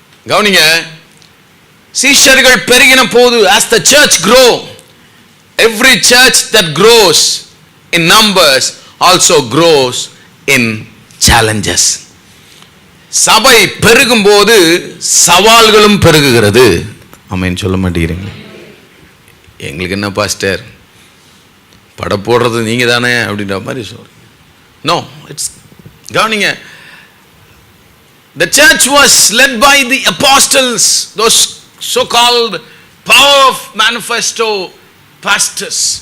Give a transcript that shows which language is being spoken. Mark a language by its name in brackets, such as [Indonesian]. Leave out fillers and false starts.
[Tamil] கவனிங்க, சீஷர்கள் பெருகின போது, [English] as the church grow, every church that grows in numbers also grows in challenges. [Tamil] சபை பெருகும் போது சவால்களும் பெருகுகிறது. ஆமென் சொல்ல மாட்டேங்கிறீங்க? எங்களுக்கு என்ன பாஸ்டர், பட போடுறது நீங்க தானே அப்படின்ற மாதிரி சொல்றீங்க. [English] no, it's [Tamil] கவனிங்க, [English] the church was led by the apostles, those so called power of manifesto pastors.